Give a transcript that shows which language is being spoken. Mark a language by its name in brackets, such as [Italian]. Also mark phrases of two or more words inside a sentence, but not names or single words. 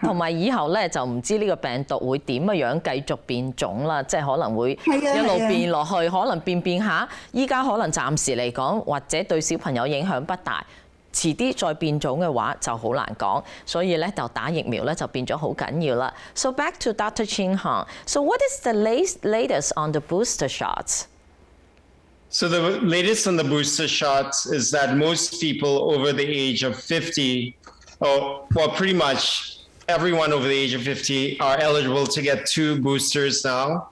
[Cantonese] 同埋以後咧就唔知呢個病毒會點樣繼續變種啦，即係可能會一路變落去，可能變下，依家可能暫時嚟講，或者對小朋友影響不大。遲啲再變種嘅話就好難講，所以咧就打疫苗咧就變咗好緊要啦。 [English] So back to Dr. Chin Hong. So what is the latest on the booster shots? So the latest on the booster shots is that most people over the age of 50, well, pretty much everyone over the age of 50 are eligible to get 2 boosters now.